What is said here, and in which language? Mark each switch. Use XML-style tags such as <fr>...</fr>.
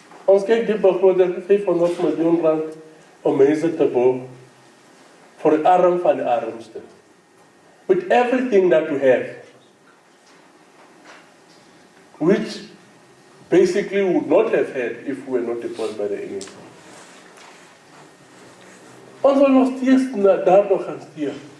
<af>Ons kyk die begroting 500 miljoen rand om mense te bou vir die arm van die armste.</af> <en>With everything that we have, which basically we would not have had if we were not deployed by the ANC.</en> <af>Ons wil nog steeds daar nog gaan stuur.</af>